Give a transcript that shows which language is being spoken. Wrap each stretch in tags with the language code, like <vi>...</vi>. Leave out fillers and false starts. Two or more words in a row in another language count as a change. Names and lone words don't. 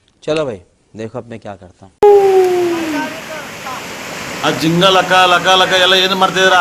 <hi>चलो भाई देखो अब मैं क्या करता हूँ.</hi> <kn>ಆ ಜಿಂಗ ಲಕ ಲಕ ಲಕ ಎಲ್ಲ ಏನು ಮಾಡ್ತಿದ್ದೀರಾ?</kn>